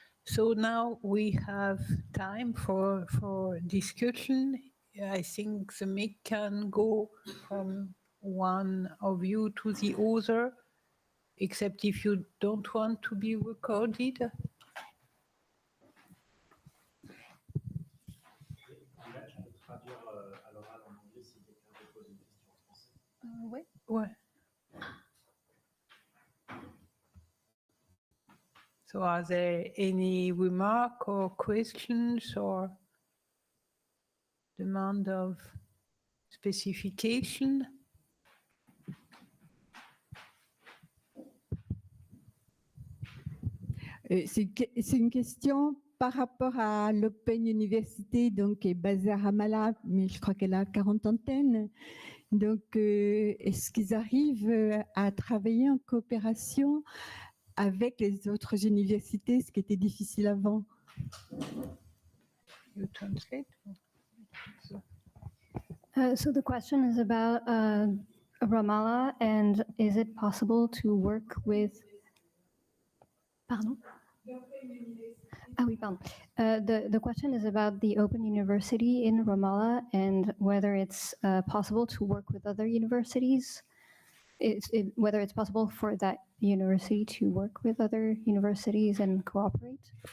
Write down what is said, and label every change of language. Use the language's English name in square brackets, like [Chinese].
[English] So now we have time for discussion. I think the mic can go from one of you to the other, except if you don't want to be recorded. [French] Là, je peux traduire à l'oral en anglais si quelqu'un veut poser une question en français. Oui. Ouais. [English] So are there any remark or questions or demand of specification? [French] C'est une question par rapport à l'Open University, donc qui est basée à Ramallah, mais je crois qu'elle a 40 antennes. Donc, est-ce qu'ils arrivent à travailler en coopération avec les autres universités, ce qui était difficile avant? [English] You translate? So the question is about Ramallah, and is it possible to work with... Pardon? [French] Ah oui, pardon. [English] The question is about the Open University in Ramallah and whether it's possible to work with other universities, whether it's possible for that university to work with other universities and cooperate.